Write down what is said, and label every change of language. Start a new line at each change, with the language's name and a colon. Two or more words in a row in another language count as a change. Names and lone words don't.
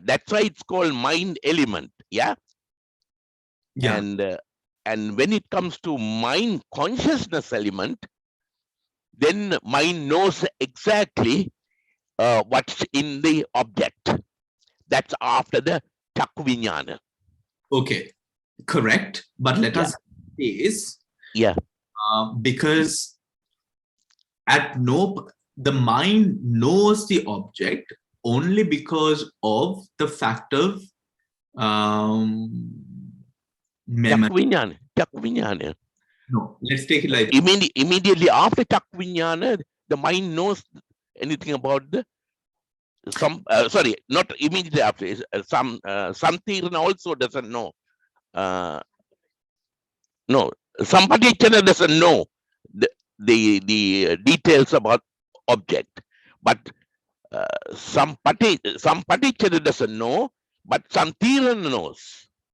English: That's why it's called mind element. Yeah. Yeah. And when it comes to mind consciousness element, then mind knows exactly what's in the object. That's after the
Pali: chakku vinyana.
English: Okay. Correct. But let us is because the mind knows the object only because of the fact of memory.
Pali: Chakku vinyana.
English: No, let's take it like immediately after
Pali: chakku vinyana,
English: the mind knows anything about the sorry, not immediately after. Santirana also doesn't know. No, Sampatichana doesn't know the details about object, but Sampatichana doesn't know, but Santirana knows.